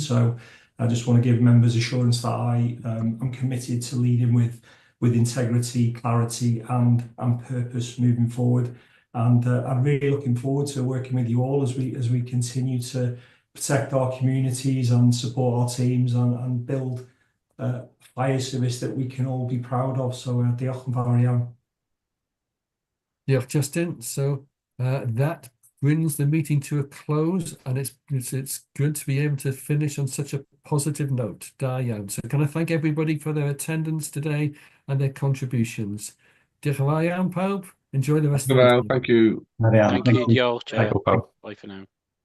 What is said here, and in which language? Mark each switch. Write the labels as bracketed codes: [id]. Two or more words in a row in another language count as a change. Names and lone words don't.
[en] So I just want to give members assurance that I am committed to leading with integrity, clarity, and purpose moving forward. And I'm really looking forward to working with you all as we continue to protect our communities and support our teams and build fire service that we can all be proud of. [cy] So diolch yn fawr iawn. Diolch, Justin. [en] So that brings the meeting to a close, and it's good to be able to finish on such a positive note. [cy] Da iawn. [en] So can I thank everybody for their attendance today and their contributions. [cy] Diolch yn fawr iawn, pawb. [en] Enjoy the rest of the meeting. Thank you. Thank you. Diolch. Thank you, pawb. Bye for now.